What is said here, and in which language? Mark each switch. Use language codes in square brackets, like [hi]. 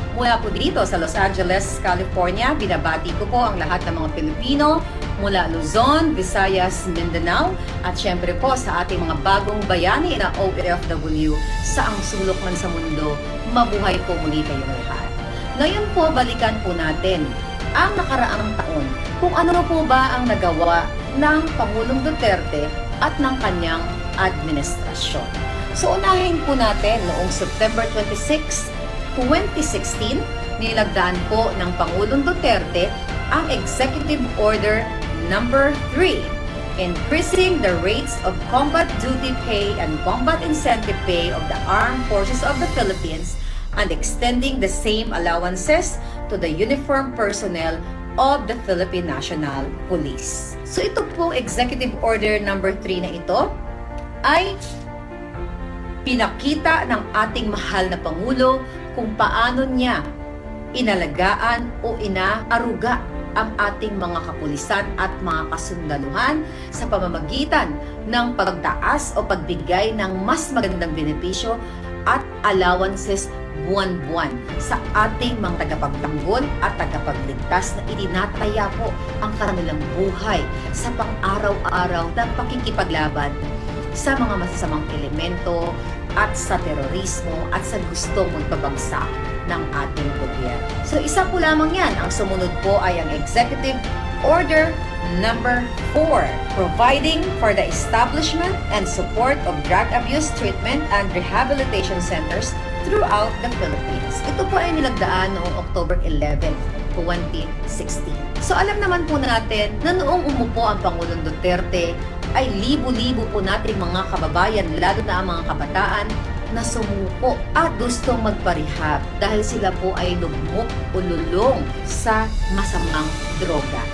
[tl] Mula po dito sa Los Angeles, California, binabati ko po ang lahat ng mga Pilipino mula Luzon, Visayas, Mindanao at syempre po sa ating mga bagong bayani na OFW sa ang sulok man sa mundo. Mabuhay po muli kayong lahat. Ngayon po, balikan po natin ang nakaraang taon kung ano po ba ang nagawa ng Pangulong Duterte at ng kanyang administrasyon. So unahin po natin noong September 26, 2016, nilagdaan po ng Pangulong Duterte ang Executive Order Number 3, [en] increasing the rates of combat duty pay and combat incentive pay of the Armed Forces of the Philippines and extending the same allowances to the uniformed personnel of the Philippine National Police. [tl] So ito po Executive Order Number 3 na ito ay pinakita ng ating mahal na Pangulo kung paano niya inalagaan o inaaruga ang ating mga kapulisan at mga kasundaluhan sa pamamagitan ng pagtaas o pagbigay ng mas magandang benepisyo at allowances buwan-buwan sa ating mga tagapagtanggol at tagapagligtas na itinataya po ang kanilang buhay sa pang-araw-araw na pakikipaglaban sa mga masasamang elemento at sa terorismo at sa gustong magpabagsak ng ating gobyerno. So isa po lamang yan. Ang sumunod po ay ang [en] Executive Order Number 4, providing for the establishment and support of drug abuse treatment and rehabilitation centers throughout the Philippines. [tl] Ito po ay nilagdaan noong October 11, 2016. So alam naman po natin na noong umupo ang Pangulong Duterte ay libo-libo po nating mga kababayan, lalo na ang mga kabataan, na sumuko at gustong magparehab dahil sila po ay lugmok o lulong sa masamang droga.